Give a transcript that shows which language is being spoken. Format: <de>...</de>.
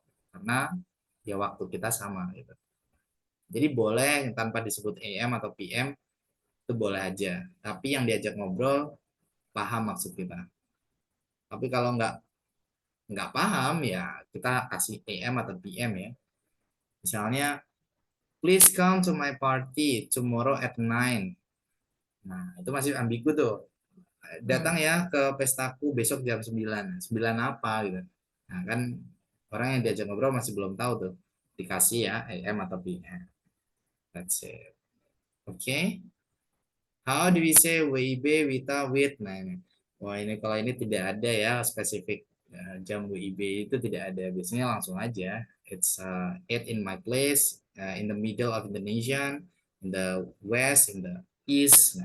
<id>Karena ya waktu kita sama gitu. Jadi boleh tanpa disebut AM atau PM itu boleh aja. Tapi yang diajak ngobrol paham maksud kita. Tapi kalau nggak paham ya kita kasih AM atau PM ya.</id> <en>Misalnya, please come to my party tomorrow at 9.</en> <id>Nah, itu masih ambigu tuh. Datang ya ke pestaku besok jam 9. 9 apa gitu. Nah, kan orang yang diajak ngobrol masih belum tahu tuh. Dikasih ya AM atau PM.</id> <en>That's it. Okay. How do we say WIB, WITA, WIT?</en> <id>Nah, ini. Wah, ini kalau ini tidak ada ya spesifik jam WIB itu tidak ada. Biasanya langsung aja.</id> <en>It's 8 in my place, in the middle of Indonesia, in the west, in the east.</en>